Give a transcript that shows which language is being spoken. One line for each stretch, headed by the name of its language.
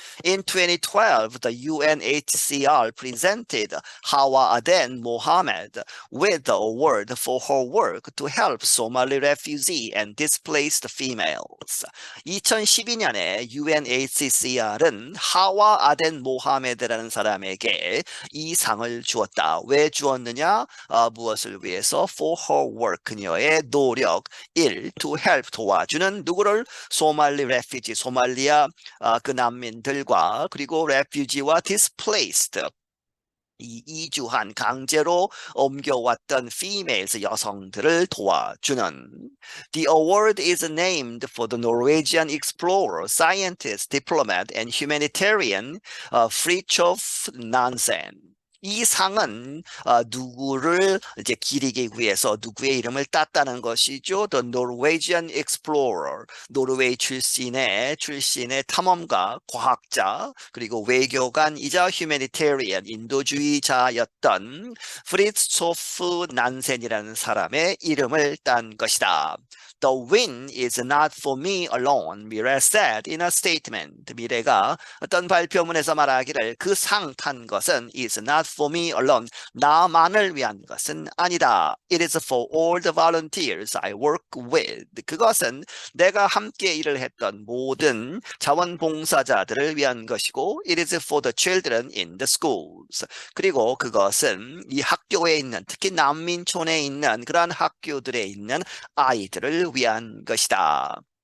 English: In 2012, the UNHCR presented Hawa Aden Mohamed with the award for her work to help Somali refugee and displaced females.
Korean: 2012년에 UNHCR은 하와 아덴 모하메드라는 사람에게 이 상을 주었다. 왜 주었느냐? 무엇을 위해서?
English: For her work,
Korean: 그녀의 노력. 일,
English: to help,
Korean: 도와주는 누구를? 소말리 refugee, 소말리아 그 난민들과 그리고 refugee와 displaced, 이 이주한 강제로 옮겨왔던 females 여성들을 도와주는.
English: The award is named for the Norwegian explorer, scientist, diplomat, and humanitarian Fridtjof Nansen.
Korean: 이 상은 누구를 이제 기리기 위해서 누구의 이름을 땄다는 것이죠.
English: The Norwegian Explorer,
Korean: 노르웨이 출신의 탐험가, 과학자, 그리고 외교관이자 휴메니테리언, 인도주의자였던 프리츠호프 난센이라는 사람의 이름을 딴 것이다.
English: The win is not for me alone, 미래 said in a statement.
Korean: 미래가 어떤 발표문에서 말하기를 그 상 탄 것은
English: is not for me alone,
Korean: 나만을 위한 것은 아니다.
English: It is for all the volunteers I work with.
Korean: 그것은 내가 함께 일을 했던 모든 자원봉사자들을 위한 것이고
English: it is for the children in the schools.
Korean: 그리고 그것은 이 학교에 있는, 특히 난민촌에 있는 그러한 학교들에 있는 아이들을 위한 것이다.